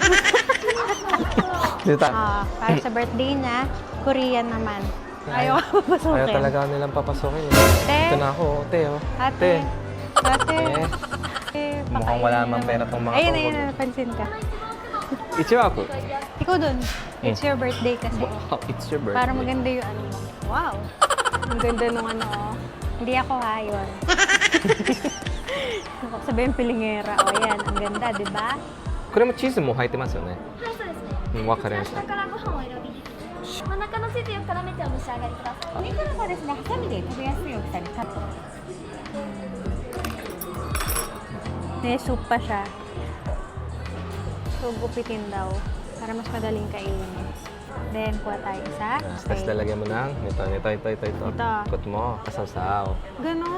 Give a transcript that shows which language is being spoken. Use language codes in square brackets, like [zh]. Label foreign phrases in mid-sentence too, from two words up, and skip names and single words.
[tl] Dito tayo. Para sa birthday niya, Korean naman. Ayaw ka papasukin. Ayaw talaga nilang papasukin. Te. Ito na ako, te, oh. Ate. Ate. Mukhang wala namang pera tong mga Ayun, tungkol. napansin ka. Ichiwaku. Ikaw dun. [en] It's your birthday kasi. Wow, it's your birthday. [tl] Para maganda yung ano mo. Wow. Ang ganda nung ano. Oh. Hindi ako ha, yun. Sabihin pilingera. O yan, ang ganda, di ba? [ja] これもチーズも入ってますよね。はい、そうですね。わかりました。下からご飯をお選び。真ん中のチーズを絡めてお召し上がりください。お肉の方ですね、ハサミで食べやすい大きさにカット。 [tl] May soup pa siya. So, gupitin daw. Para mas madaling kainin. Then, kuha tayo isa. Tapos lalagyan mo ng ito. Ito. Ikot mo. Kasaw-saw. Ganon.